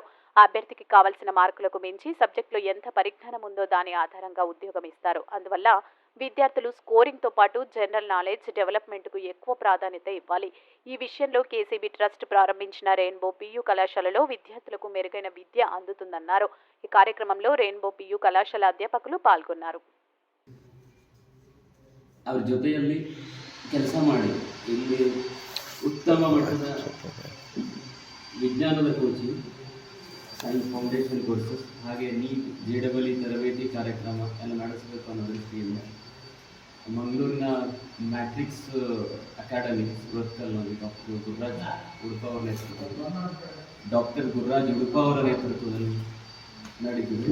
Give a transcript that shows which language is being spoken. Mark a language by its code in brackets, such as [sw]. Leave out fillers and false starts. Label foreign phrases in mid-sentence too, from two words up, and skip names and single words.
[te] అభ్యర్థికి కావలసిన మార్కులకు మించి సబ్జెక్టులో ఎంత పరిజ్ఞానం ఉందో దాని ఆధారంగా ఉద్యోగం ఇస్తారు. అందువల్ల విద్యార్థులు స్కోరింగ్తో పాటు [en] general knowledge development [te] ఎక్కువ ప్రాధాన్యత ఇవ్వాలి. ఈ విషయంలో కేసీబీ ట్రస్ట్ ప్రారంభించిన రెయిన్బో పియు కళాశాలలో విద్యార్థులకు మెరుగైన విద్య అందుతుందన్నారు. ఈ కార్యక్రమంలో రెయిన్బో పియు కళాశాల అధ్యాపకులు పాల్గొన్నారు. [kn] ಅವ್ರ ಜೊತೆಯಲ್ಲಿ ಕೆಲಸ ಮಾಡಿ ಇಲ್ಲಿ ಉತ್ತಮ ಮಟ್ಟದ ವಿಜ್ಞಾನದ ಕೋಚಿಂಗ್, [en] science foundation courses [kn] ಹಾಗೆ ನೀಟ್ JEE ತರಬೇತಿ ಕಾರ್ಯಕ್ರಮ ಎಲ್ಲ ನಡೆಸಬೇಕು ಅನ್ನೋ ದೃಷ್ಟಿಯಿಂದ ಮಂಗಳೂರಿನ ಮ್ಯಾಟ್ರಿಕ್ಸ್ ಅಕಾಡೆಮಿ ಸುರತ್ಕಲ್ನಲ್ಲಿ ಡಾಕ್ಟರ್ ಗುರುರಾಜ್ ಉಡುಪ ಅವರ ನೇತೃತ್ವದಲ್ಲಿ ನಡೀತಿದೆ.